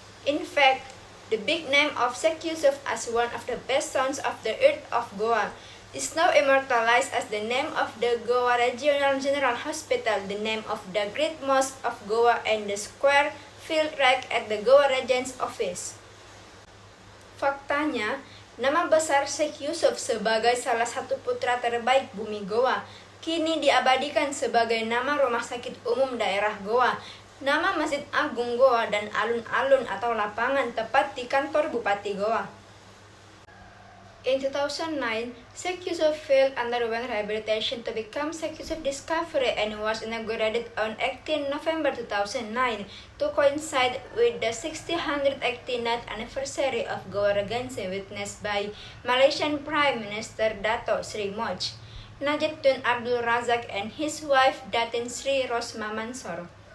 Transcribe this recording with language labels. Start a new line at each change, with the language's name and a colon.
English: In fact, the big name of Sheikh Yusuf as one of the best sons of the earth of Goa is now immortalized as the name of the Goa Regional General Hospital, the name of the Great Mosque of Goa, and the square field track at the Goa Regent's Office.
Indonesian: Faktanya, nama besar Sheikh Yusuf sebagai salah satu putra terbaik bumi Goa kini diabadikan sebagai nama Rumah Sakit Umum Daerah Goa, nama Masjid Agung Goa, dan alun-alun atau lapangan tepat di kantor Bupati Goa.
English: In 2009, Sheikh Yusuf Field underwent rehabilitation to become Sheikh Yusuf Discovery and was inaugurated on 18 November 2009 to coincide with the 689th anniversary of Goa Regency, witnessed by Malaysian Prime Minister Dato Sri Moch Najib Tun Abdul Razak and his wife Datin Sri Rosma Mansor.